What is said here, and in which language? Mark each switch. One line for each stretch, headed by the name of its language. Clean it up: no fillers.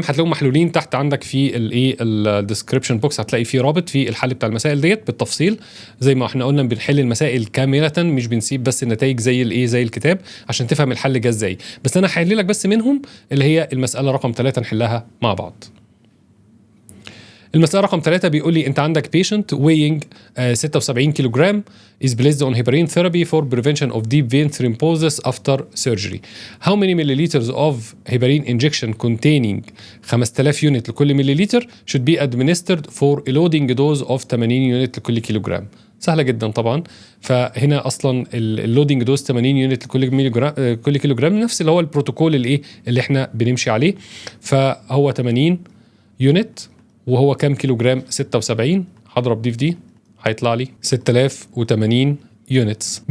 Arabic: هتلاقيهم محلولين تحت عندك في الايه الديسكربشن بوكس. هتلاقي فيه رابط في الحل بتاع المسائل ديت بالتفصيل، زي ما احنا قلنا بنحل المسائل كامله، مش بنسيب بس النتائج زي الايه زي الكتاب عشان تفهم الحل جه ازاي. بس انا هحل لك بس منهم اللي هي المساله رقم 3 نحلها مع بعض. المسألة رقم 3 بيقول لي أنت عندك
English: patient weighing 76 كيلوغرام is placed on heparin therapy for prevention of deep vein thrombosis after surgery. How many milliliters of heparin injection containing 5000 unit
Arabic: لكل مليلتر
English: should be administered for a loading dose of 80 unit
Arabic: لكل كيلوغرام؟ سهلة جدا طبعا. فهنا أصلا اللودنج دوز 80 يونت لكل كيلوغرام نفس اللي هو البروتوكول اللي احنا بنمشي عليه. فهو 80 يونت وهو كام كيلو جرام؟ 76. هضرب دي في دي هيطلع لي 6080 يونتس.